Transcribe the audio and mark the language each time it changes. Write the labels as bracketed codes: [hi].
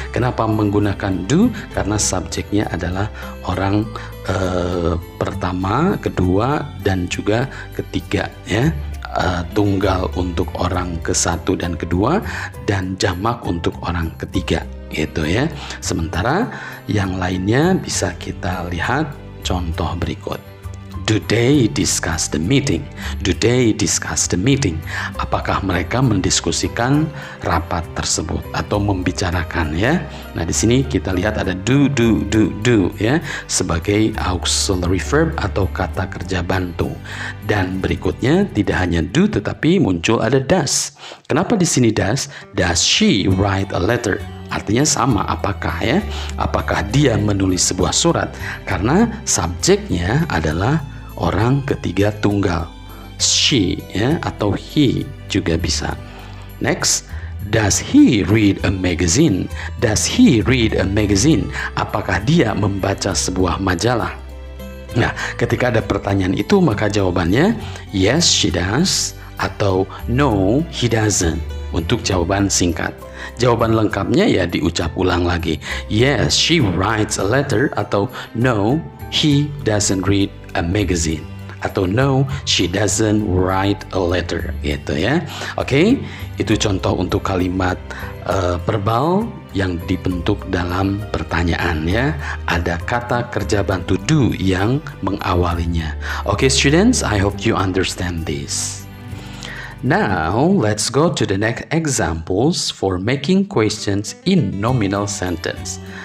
[id] Kenapa menggunakan do? Karena subjeknya adalah orang pertama, kedua, dan juga ketiga ya. Tunggal untuk orang ke-1 dan kedua, dan jamak untuk orang ketiga gitu ya. Sementara yang lainnya bisa kita lihat contoh berikut. [en] Do they discuss the meeting? Do they discuss the meeting? [id] Apakah mereka mendiskusikan rapat tersebut atau membicarakan ya? Nah, di sini kita lihat ada do ya sebagai auxiliary verb atau kata kerja bantu. Dan berikutnya tidak hanya do tetapi muncul ada does. Kenapa di sini does? [en] Does she write a letter? [id] Artinya sama, apakah ya? Apakah dia menulis sebuah surat? Karena subjeknya adalah orang ketiga tunggal. She ya atau he juga bisa. [en] Next, does he read a magazine? Does he read a magazine? [id] Apakah dia membaca sebuah majalah? Nah, ketika ada pertanyaan itu maka jawabannya [en] yes she does [id] atau [en] no he doesn't [id] untuk jawaban singkat. Jawaban lengkapnya ya diucap ulang lagi. [en] Yes, she writes a letter atau no, he doesn't read a magazine atau no, she doesn't write a letter gitu ya. [id] Oke, itu contoh untuk kalimat verbal yang dibentuk dalam pertanyaan ya. Ada kata kerja bantu do yang mengawalinya. [en] Oke, students, I hope you understand this. Now, let's go to the next examples for making questions in nominal sentence.